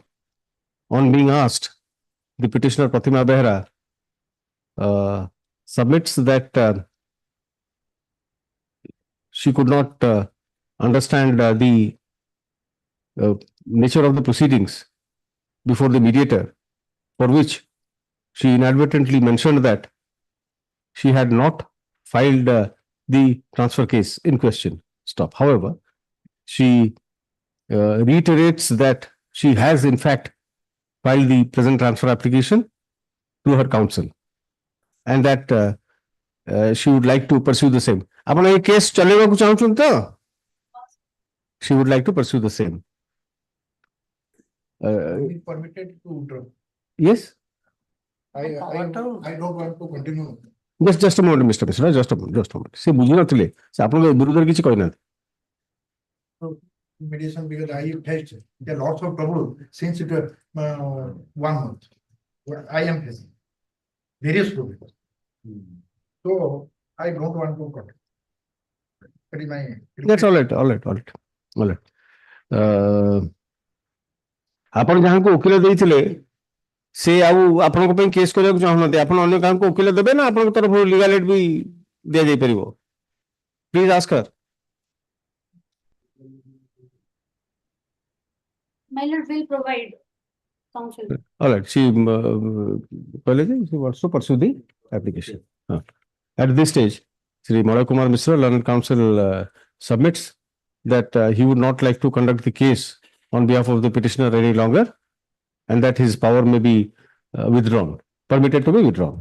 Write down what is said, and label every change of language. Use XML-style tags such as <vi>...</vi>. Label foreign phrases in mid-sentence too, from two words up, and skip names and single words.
<en>On being asked, the petitioner Pratima Behra submits that she could not understand the nature of the proceedings before the mediator, for which she inadvertently mentioned that she had not filed the transfer case in question. Stop. However, she reiterates that she has in fact filed the present transfer application to her counsel and that she would like to pursue the same.</en> <or>ଆପଣ ଏ କେସ୍ ଚଲେଇବାକୁ ଚାହୁଁଛନ୍ତି ତ?</or> <en>She would like to pursue the same. Permitted to withdraw. Yes? I don't want to continue. Just a moment, Mr. Mishra, just a moment.</en> <or>ସେ ବୁଝିନଥିଲେ ସେ ଆପଣଙ୍କ ବିରୁଦ୍ଧରେ କିଛି କହିନାହାନ୍ତି.</or> <en>Mediation because I faced there are lots of trouble since it 1 month. I am facing various problems. So I don't want to continue. That is my. That's all right, all right, all right, all right.</en> <or>ଆପଣ ଯାହାଙ୍କୁ ଓକିଲ ଦେଇଥିଲେ ସେ ଆଉ ଆପଣଙ୍କ ପାଇଁ କେସ୍ କରିବାକୁ ଚାହୁଁନାହାନ୍ତି ଆପଣ ଅନ୍ୟ କାହାଙ୍କୁ ଓକିଲ ଦେବେ ନା ଆପଣଙ୍କ ତରଫରୁ</or> <en>legal aid</en> <or>ବି ଦିଆଯାଇ ପାରିବ?</or> <en>please ask her. My lord will provide counsel. All right, she wants to pursue the application. At this stage, Sri Malay Kumar Mishra, learned counsel, submits that he would not like to conduct the case on behalf of the petitioner any longer, and that his power may be withdrawn, permitted to be withdrawn.</en>